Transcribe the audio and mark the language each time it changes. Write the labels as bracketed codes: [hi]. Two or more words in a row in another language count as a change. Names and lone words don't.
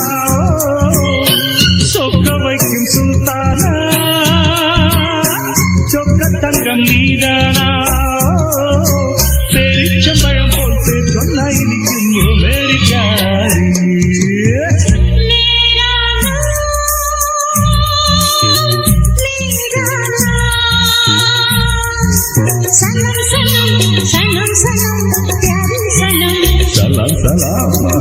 [ta] சொக்க வைக்கும் சுல்தானா சொக்க தங்கம் நீதானா பெரிச்சம்பழம் போல் சொன்னா இனிக்கும் அமெரிக்காரி [hi] सनम सनम सनम सनम प्यारी सनम सलाम सलाम